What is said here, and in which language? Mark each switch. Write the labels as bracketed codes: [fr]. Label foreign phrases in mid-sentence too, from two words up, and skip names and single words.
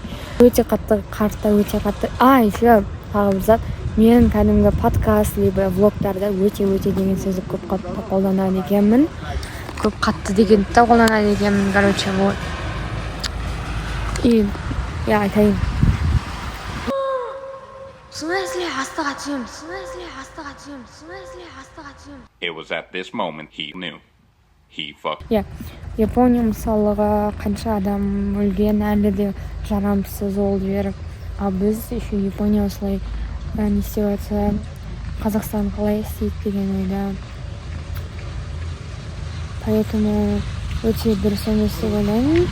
[kk] Өте қатты қарта, өте қатты. Еще тағы бір зат. Мен кәдімгі подкаст, либо влогтарда өте деген сөзді көп қатты қолданады екенмін. Көп қатты деген қолданады екенмін. Короче, вот. [ru] И я [kk] айтайын. [en] It was at this moment he knew. He fucked. [kk] Япония мысалыға қанша адам өлген, әлі де жарамсыз ол жер. Біз еще Япония осылай не істеп жатса, Қазақстан қалай істейді деген ойда. Поэтому өте дұрыс емес деп ойлаймын.